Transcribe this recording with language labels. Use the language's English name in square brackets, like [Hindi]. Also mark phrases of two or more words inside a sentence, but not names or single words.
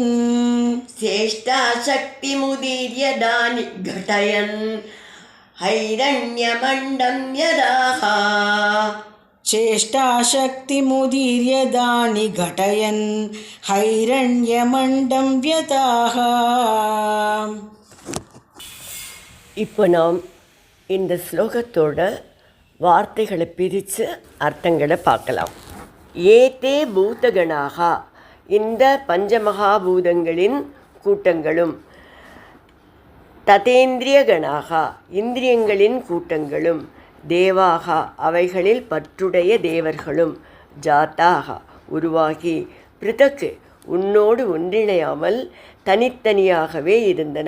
[Sanskrit] चेष्टाशक्तिमुदीर्य दानि घटयन् हैरण्यमण्डं यदाः चेष्टाशक्तिमुदीर्य दानि घटयन् हैरण्यमण्डं व्यताः. [Tamil] இப்போ நாம் இந்த ஸ்லோகத்தோட வார்த்தைகளை பிரித்து அர்த்தங்களை பார்க்கலாம். ஏதே பூதகணாக, இந்த பஞ்சமகாபூதங்களின் கூட்டங்களும், ததேந்திரியகணாக, இந்திரியங்களின் கூட்டங்களும், தேவாக, அவைகளில் பற்றுடைய தேவர்களும், ஜாத்தாக, உருவாகி, பிருதக்கு, உன்னோடு ஒன்றிணையாமல் தனித்தனியாகவே இருந்தன.